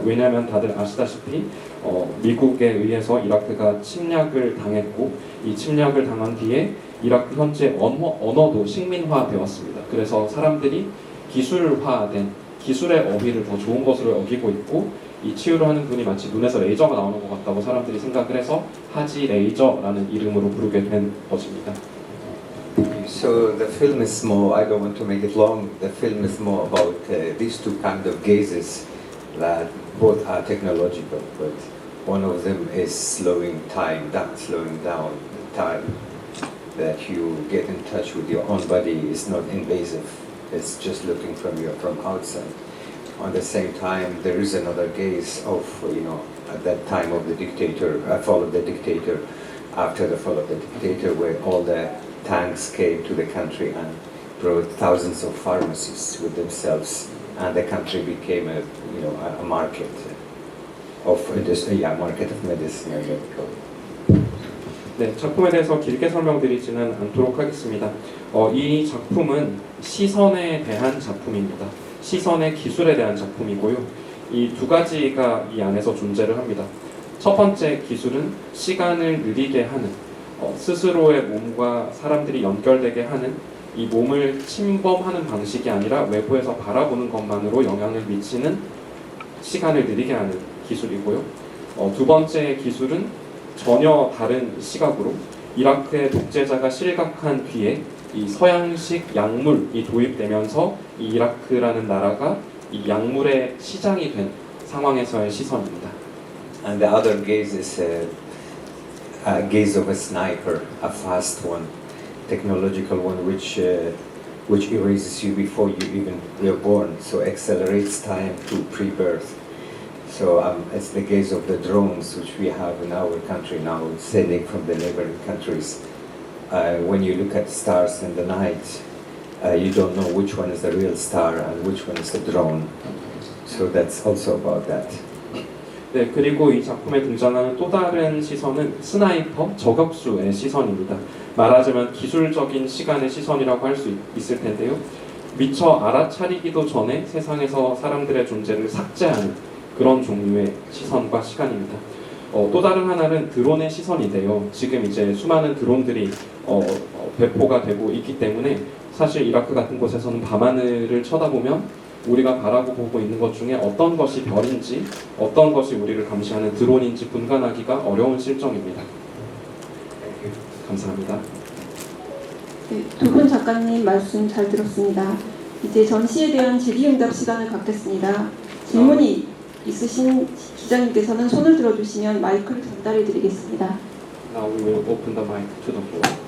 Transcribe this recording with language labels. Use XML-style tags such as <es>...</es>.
<ko>왜냐하면 다들 아시다시피 미국에 의해서 이라크가 침략을 당했고 이 침략을 당한 뒤에 이라크 현재 언어도 식민화되었습니다. 그래서 사람들이 기술화된 기술의 어휘를 더 좋은 것으로 여기고 있고 이 치유를 하는 분이 마치 눈에서 레이저가 나오는 것 같다고 사람들이 생각을 해서 하지 레이저라는 이름으로 부르게 된 것입니다.</ko> <en>So the film is more, I don't want to make it long, the film is more about these two kind of gazes that both are technological, but one of them is slowing down time, that you get in touch with your own body is not invasive, it's just looking from outside. On the same time, there is another gaze of, at that time of the dictator, fall of the dictator, after the fall of the dictator, where all the tanks came to the country and brought thousands of pharmacies with themselves, and the country became a market of medicine and medical.</en> <ko>네, 작품에 대해서 길게 설명드리지는 않도록 하겠습니다. 이 작품은 시선에 대한 작품입니다. 시선의 기술에 대한 작품이고요. 이 두 가지가 이 안에서 존재를 합니다. 첫 번째 기술은 시간을 느리게 하는 스스로의 몸과 사람들이 연결되게 하는 이 몸을 침범하는 방식이 아니라 외부에서 바라보는 것만으로 영향을 미치는 시간을 느리게 하는 기술이고요. 두 번째 기술은 전혀 다른 시각으로 이라크의 독재자가 실각한 뒤에 이 서양식 약물이 도입되면서 이 이라크라는 나라가 이 약물의 시장이 된 상황에서의 시선입니다.</ko> <en>And the other gaze is a gaze of a sniper, a fast one, technological one, which erases you before you even were born, so accelerates time to pre-birth. So it's the gaze of the drones, which we have in our country now, sending from the neighboring countries. When you look at stars in the night, you don't know which one is the real star and which one is the drone. So that's also about that.</en> <ko>네, 그리고 이 작품에 등장하는 또 다른 시선은 스나이퍼, 저격수의 시선입니다. 말하자면 기술적인 시간의 시선이라고 할 수 있을 텐데요. 미처 알아차리기도 전에 세상에서 사람들의 존재를 삭제하는 그런 종류의 시선과 시간입니다. 또 다른 하나는 드론의 시선인데요. 지금 이제 수많은 드론들이 배포가 되고 있기 때문에 사실 이라크 같은 곳에서는 밤하늘을 쳐다보면 우리가 바라보고 있는 것 중에 어떤 것이 별인지 어떤 것이 우리를 감시하는 드론인지 분간하기가 어려운 실정입니다. 감사합니다. 네, 두 분 작가님 말씀 잘 들었습니다. 이제 전시에 대한 질의응답 시간을 갖겠습니다. 질문이 있으신 기자님께서는 손을 들어주시면 마이크를 전달해 드리겠습니다.</ko> <en>Now we will open the mic to the floor.</en>